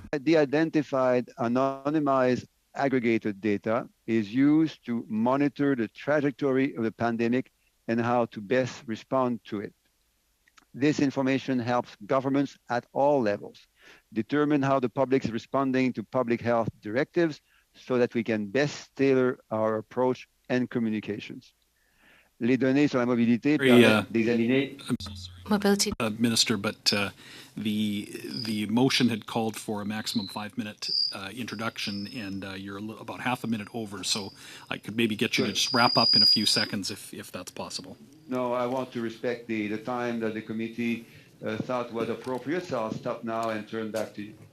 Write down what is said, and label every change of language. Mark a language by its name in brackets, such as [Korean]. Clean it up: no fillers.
[English] The identified, anonymized, aggregated data is used to monitor the trajectory of the pandemic and how to best respond to it. This information helps governments at all levels determine how the public is responding to public health directives so that we can best tailor our approach and communications. [French] Les données sur la mobilité permettent d'examiner. [English] Mobility. Minister, but the motion had called for a maximum 5-minute introduction, and you're about half a minute over, so I could maybe get you to just wrap up in a few seconds if that's possible. No, I want to respect the time that the committee thought was appropriate, so I'll stop now and turn back to you.